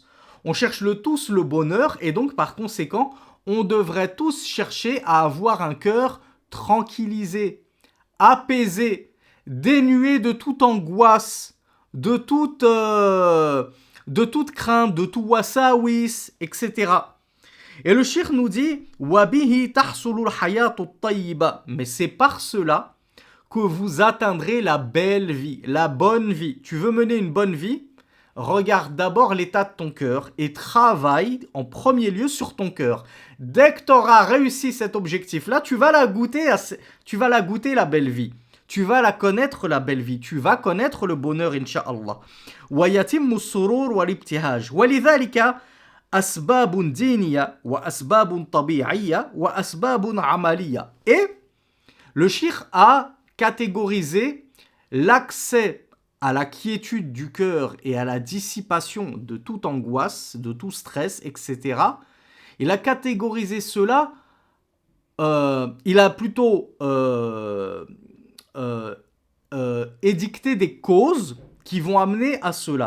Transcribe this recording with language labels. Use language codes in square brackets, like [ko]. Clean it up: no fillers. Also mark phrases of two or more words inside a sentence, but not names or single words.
[fr] On cherche tous le bonheur et donc par conséquent, on devrait tous chercher à avoir un cœur tranquillisé, apaisé, dénué de toute angoisse, de toute crainte, de tout wasawis, etc. Et le shir nous dit [ar] وبه تحصل الحياة الطيبة. [fr] Mais c'est par cela que vous atteindrez la belle vie, la bonne vie. Tu veux mener une bonne vie ? Regarde d'abord l'état de ton cœur et travaille en premier lieu sur ton cœur. Dès que tu auras réussi cet objectif-là, tu vas la goûter la belle vie. Tu vas la connaître la belle vie. Tu vas connaître le bonheur, [ar] إن شاء الله. ويتم السرور والابتهاج. ولذلك أسباب دينية وأسباب طبيعية وأسباب عملية. [fr] Et le shir a catégorisé l'accès à la quiétude du cœur et à la dissipation de toute angoisse, de tout stress, etc. Il a catégorisé cela, il a plutôt édicté des causes qui vont amener à cela.